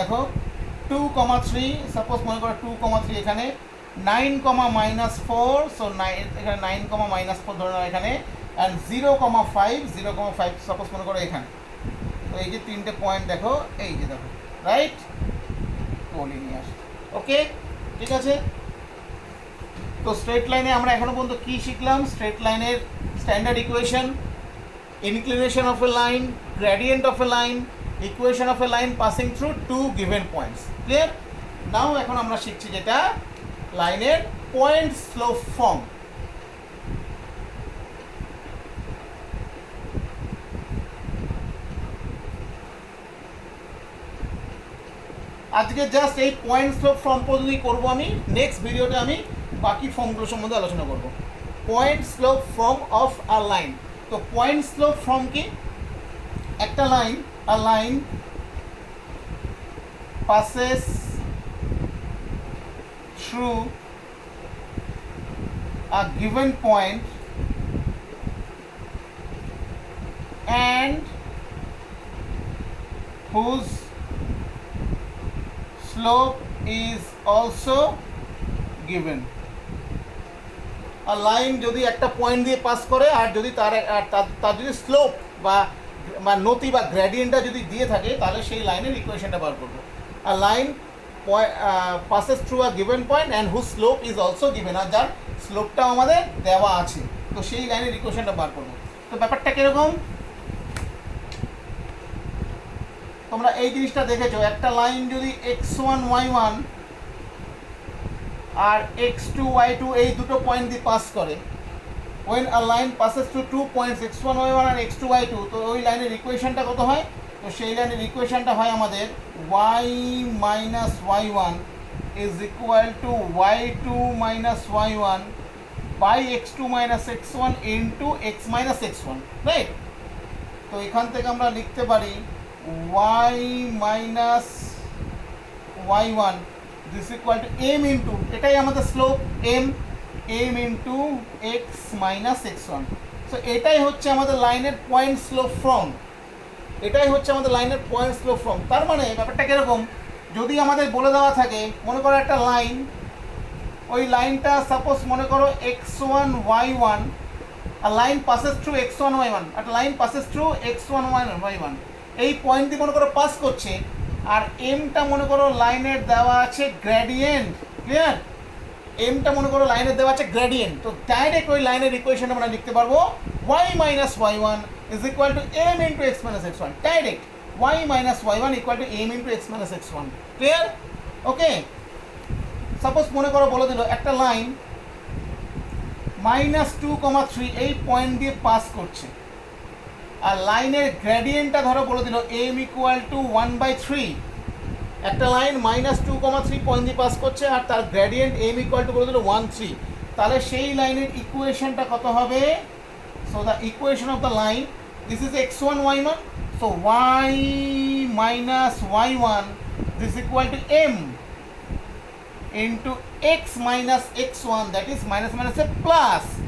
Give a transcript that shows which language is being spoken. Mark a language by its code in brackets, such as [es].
[bn] দেখো 2,3, সাপোজ মনে করো 2,3 এখানে, 9,-4, সো এখানে 9,-4 ধরে নাও এখানে, অ্যান্ড 0,5 সাপোজ মনে করো এখানে। তো এই যে তিনটে পয়েন্ট দেখো, এই যে দেখো, রাইট, কোলিনিয়ার। ওকে, ঠিক আছে। তো স্ট্রেট লাইনে আমরা এখনো পর্যন্ত কি শিখলাম, স্ট্রেট লাইনের standard equation, [en] inclination of a line, gradient of a line, equation of a line passing through two given points. Clear? [bn] Now এখন আমরা শিখছি যেটা লাইনের পয়েন্ট স্লোপ ফর্ম। আজকে জাস্ট এই পয়েন্ট স্লোপ ফর্ম পদ্ধতি করব আমি, নেক্সট ভিডিওতে আমি বাকি ফর্মগুলো সম্বন্ধে আলোচনা করব। [en] Point slope form of a line. [bn] তো পয়েন্ট স্লোপ ফর্ম কি, একটা line, [en] A line passes through a given point and whose slope is also given. [bn] a line যদি একটা পয়েন্ট দিয়ে পাস করে আর যদি তার যদি স্লোপ বা নতি বা গ্রেডিয়েন্টটা যদি দিয়ে থাকে তাহলে সেই লাইনের ইকুয়েশনটা বার করবো। [en] a line passes through a given point and whose slope is also given, [bn] আর যার স্লোপটাও আমাদের দেওয়া আছে, তো সেই লাইনের ইকুয়েশনটা বার করবো। তো ব্যাপারটা কিরকম, তোমরা এই জিনিসটা দেখেছো, একটা লাইন যদি x1 y1 আর x2 y2 এই দুটো পয়েন্ট দিয়ে পাস করে, [en] when a line passes through 2 points x1 y1 আর x2 y2, তো ওই লাইনের ইকুয়েশনটা কত হয়, তো সেই লাইনের ইকুয়েশনটা হয় আমাদের y minus y1 is equal to y2 minus y1 by x2 minus x1 into x minus x1, right? [bn] তো এখান থেকে আমরা লিখতে পারি [en] y minus y1 this equal to m into, এটাই আমাদের slope m into x minus x1। [bn] So এটাই হচ্ছে আমাদের লাইনের পয়েন্ট স্লোপ ফর্ম, এটাই হচ্ছে আমাদের লাইনের পয়েন্ট স্লোপ ফর্ম। তার মানে ব্যাপারটা কীরকম, যদি আমাদের বলে দেওয়া থাকে, মনে করো একটা লাইন, ওই লাইনটা সাপোজ মনে করো x1 y1, আর line passes through x1 y1, একটা line passes through x1 y1, এই পয়েন্ট দিয়ে মনে করো পাস করছে, আর এমটা মনে করো লাইনের দেওয়া আছে গ্রেডিয়েন্ট, ক্লিয়ার? এমটা মনে করো লাইনের দেওয়া আছে গ্রেডিয়েন্ট, তো ডাইরেক্ট ওই লাইনের ইকুয়েশন আমরা লিখতে পারবো [en] y minus y1 is equal to m into x minus x1, [bn] direct y minus y1 equal to m into x minus x1, clear? Okay, suppose মনে করো বলে দিল একটা লাইন -2,3 এই পয়েন্ট দিয়ে পাস করছে, আর লাইনের গ্রেডিয়েন্টটা ধরো বলে দিল m equal to 1/3, একটা লাইন -2,3 পয়েন্ট দিয়ে পাস করছে আর তার গ্রেডিয়েন্ট m equal to বলে দিল 1/3, তাহলে সেই লাইনের ইকুয়েশনটা কত হবে, so the equation of the line, this is x1 y1, so y minus y1 this equal to m into x minus x1, that is minus minus a plus।